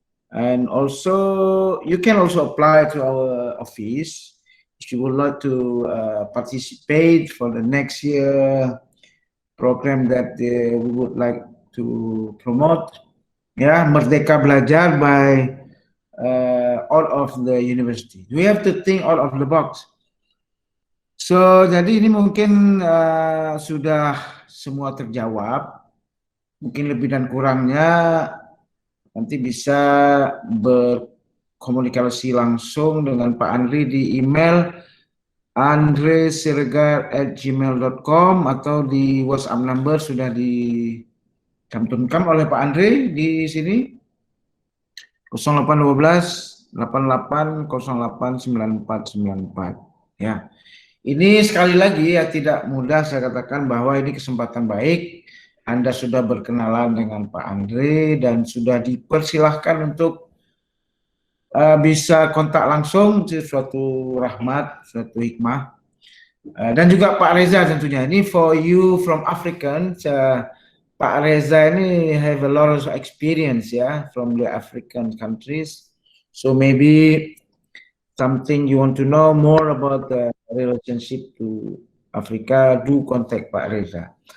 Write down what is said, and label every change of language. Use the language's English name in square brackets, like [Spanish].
[English] And also, you can also apply to our office if you would like to participate for the next year program that we would like to promote. Ya, Merdeka Belajar by all of the university. We have to think out of the box. [Indonesian] So, jadi ini mungkin sudah semua terjawab. Mungkin lebih dan kurangnya nanti bisa berkomunikasi langsung dengan Pak Andri di email andresiregar@gmail.com atau di WhatsApp number sudah dicantumkan oleh Pak Andri di sini 0812 88089494 ya. Ini sekali lagi ya tidak mudah saya katakan bahwa ini kesempatan baik. Anda sudah berkenalan dengan Pak Andre dan sudah dipersilahkan untuk bisa kontak langsung, itu suatu rahmat, suatu hikmah. Dan juga Pak Reza tentunya. [English] Ini for you from African, Pak Reza ini have a lot of experience ya from the African countries. So maybe something you want to know more about the relationship to Afrika, do contact Pak Reza.